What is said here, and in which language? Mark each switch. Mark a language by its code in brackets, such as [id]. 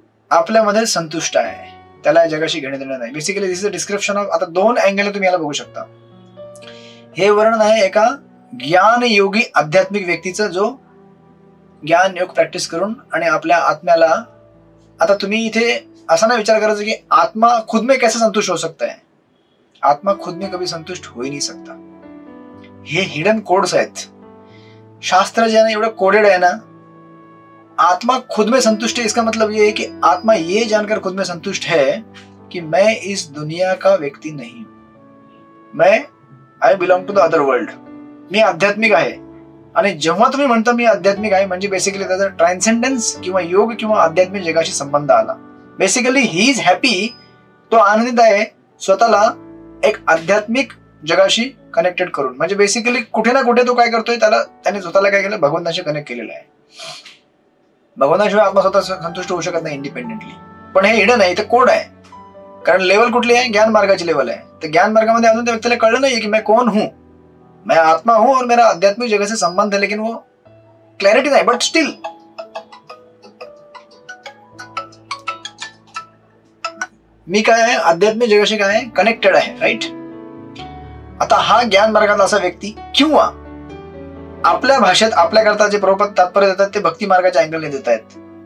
[mr] आपल्यामध्ये संतुष्ट आहे, त्याला या जगाशी घेणे देणं नाही. [en] basically this is a description of, [mr] आता दोन अँगलने तुम्ही याला बघू शकता. हे वर्णन आहे एका ज्ञान योगी आध्यात्मिक व्यक्तीचं, जो ज्ञान योग प्रॅक्टिस करून आणि आपल्या आत्म्याला, आता तुम्ही इथे असा नाही विचार करायचा की [hi] आत्मा खुद में कैसे संतुष्ट हो सकता है. आत्मा खुद में कभी संतुष्ट हो ही नहीं सकता. [mr] हे हिडन कोड्स आहेत. शास्त्र जे आहे ना एवढं कोडेड आहे ना. [hi] आत्मा खुद में संतुष्ट है, इसका मतलब ये है कि आत्मा ये जानकर खुद में संतुष्ट है कि मैं इस दुनिया का व्यक्ति नहीं हूं, मैं [en] I belong to the other world. [mr] मी आध्यात्मिक आहे. आणि जेव्हा तुम्ही म्हणता मी आध्यात्मिक आहे म्हणजे बेसिकली त्याचा ट्रान्सेंडन्स किंवा योग किंवा आध्यात्मिक जगाशी संबंध आला. बेसिकली [en] he is happy, [mr] तो आनंदित आहे स्वतःला एक आध्यात्मिक जगाशी कनेक्टेड करून. म्हणजे बेसिकली कुठे ना कुठे तो काय करतोय, त्याने स्वतःला काय केलं, भगवंताशी कनेक्ट केलेलं आहे. भगवंताशिवाय आत्मा स्वतः संतुष्ट होऊ शकत नाही इंडिपेंडेंटली. पण हे हिडन आहे, इथे कोड आहे. कारण लेवल कुठली आहे, ज्ञान मार्गाची लेवल आहे. तर ज्ञान मार्गामध्ये अजून त्या व्यक्तीला कळलं नाहीये की [hi] मैं कौन हूं, मैं आत्मा हूं और मेरा आध्यात्मिक जगह से संबंध है, लेकिन वो क्लैरिटी नहीं. [mr] बट स्टिल मी काय आहे, आध्यात्मिक जगाशी काय आहे, कनेक्टेड आहे. राईट. आता हा ज्ञान मार्गातला असा व्यक्ती, किंवा आपल्या भाषेत आपल्याकरता जे प्रभुपाद तात्पर्य देतात ते भक्ती मार्गाच्या अँगलने देत आहेत.